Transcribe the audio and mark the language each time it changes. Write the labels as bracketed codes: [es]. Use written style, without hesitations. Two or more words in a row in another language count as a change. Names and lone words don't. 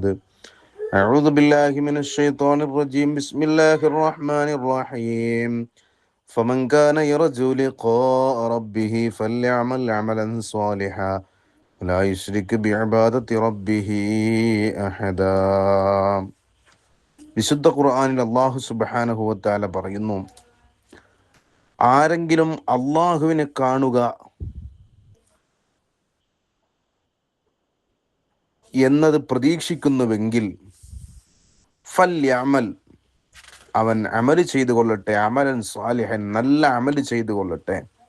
[ar] أعوذ بالله من الشيطان الرجيم. بسم الله الرحمن الرحيم. فمن كان يرجو لقاء ربه فليعمل عملا صالحا لا يشرك بعبادة ربه أحدا. [ml] വിശുദ്ധ ഖുർആനിൽ [ar] الله سبحانه وتعالى [ml] പറയുന്നു, ആരെങ്കിലും അള്ളാഹുവിനെ കാണുക എന്നത് പ്രതീക്ഷിക്കുന്നുവെങ്കിൽ ഫല്യഅമൽ, അവൻ അമൽ ചെയ്തു കൊള്ളട്ടെ, [ar] عملا صالحا, [ml] നല്ല അമൽ ചെയ്തു കൊള്ളട്ടെ.